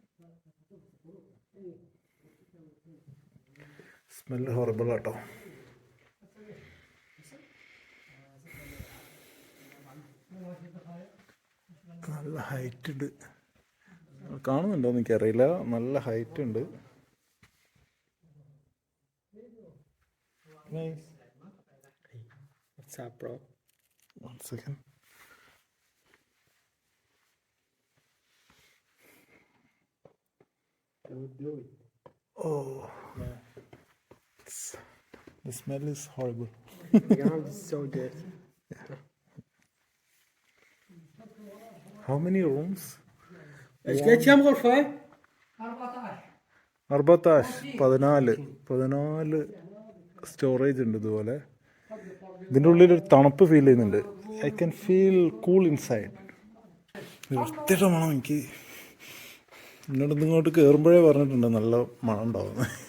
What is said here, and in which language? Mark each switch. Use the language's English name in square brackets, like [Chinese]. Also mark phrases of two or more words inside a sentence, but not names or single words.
[English] smell horrible ആട്ടോ. [Malayalam] നല്ല ഹൈറ്റ് ഉണ്ട്. കാണുന്നുണ്ടോന്ന് എനിക്കറിയില്ല. നല്ല ഹൈറ്റ് ഉണ്ട്. [English] What's up, bro? 1 second. Oh, the smell is horrible. Yeah, it's so good. How many rooms? [Arabic] ايش قد كم غرفة؟ [Malayalam] 14 സ്റ്റോറേജ് ഉണ്ട്. ഇതുപോലെ ഇതിൻ്റെ ഉള്ളിലൊരു തണുപ്പ് ഫീൽ ചെയ്യുന്നുണ്ട്. [English] I can feel cool inside. [Malayalam] വൃത്തിയുടെ മണം. എനിക്ക് എന്നോട് ഇങ്ങോട്ട് കയറുമ്പോഴേ പറഞ്ഞിട്ടുണ്ട് നല്ല മണം ഉണ്ടാവുന്നത്.